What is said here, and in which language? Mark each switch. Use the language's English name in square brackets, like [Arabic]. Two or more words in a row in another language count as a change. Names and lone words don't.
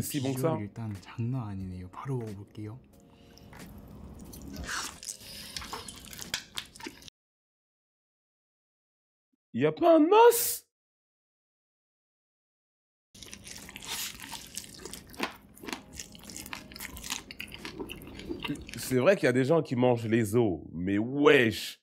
[French] est si bon que ça? [Korean] 비주얼 일단 장난 아니네요. 바로 먹어볼게요. [French] Il n'y a pas un os? C'est vrai qu'il y a des gens qui mangent les os, mais wesh!